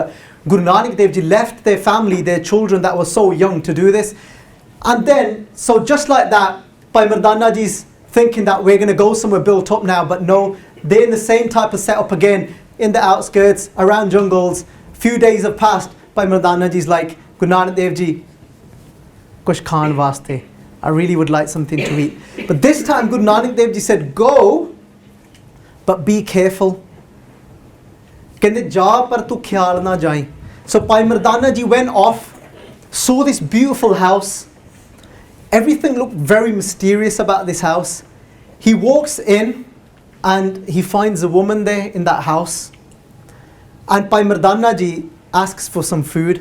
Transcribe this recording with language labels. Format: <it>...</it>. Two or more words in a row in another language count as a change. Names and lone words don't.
<en>But Guru Nanak Dev Ji left their family, their children that were so young to do this. And then, so just like that, Bhai Mardana Ji's thinking that we're going to go somewhere built up now. But no, they're in the same type of setup again, in the outskirts, around jungles. Few days have passed. Bhai Mardana Ji's like, Guru Nanak Dev Ji,</en> <pa>ਕੁਝ ਖਾਣ ਵਾਸਤੇ.</pa> <en>I really would like something to eat. But this time Guru Nanak Dev Ji said, go, but be careful.</en> <pa>ਕਹਿੰਦੇ ਜਾ ਪਰ ਤੂ ਖ਼ਿਆਲ ਨਾ ਜਾਏ.</pa> <en>So Bhai Mardana Ji went off, saw this beautiful house. Everything looked very mysterious about this house. He walks in and he finds a woman there in that house. And Bhai Mardana Ji asks for some food.</en>